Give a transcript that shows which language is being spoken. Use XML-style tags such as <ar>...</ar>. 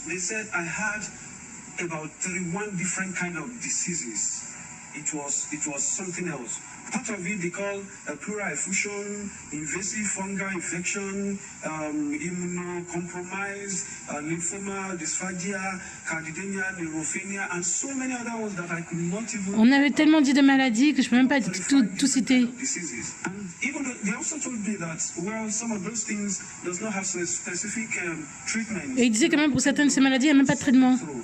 <en>They said I had about 31 different kind of diseases. It was something else. Part of it they call pleural effusion, invasive fungal infection, immunocompromised, lymphoma, dysphagia, cardidemia, neurophenia, and so many other ones that I could not even.</en> <fr>On avait tellement dit de maladies que je peux même pas tout citer.</fr> <en>Even they also told me that some of those things does not have specific treatment.</en> <fr>Et il disait quand même pour certaines de ces maladies, il n'y a même pas de traitement.</fr>